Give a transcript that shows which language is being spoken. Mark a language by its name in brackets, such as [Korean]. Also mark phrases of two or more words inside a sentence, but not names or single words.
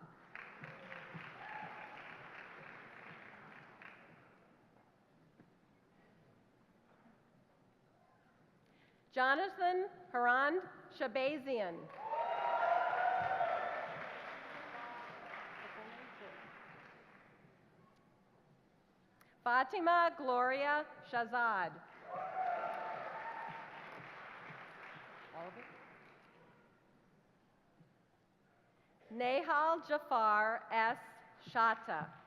[English] Jonathan Harand Shabazian. Fatima Gloria Shazad. All of it? Nehal Jafar S. Shata.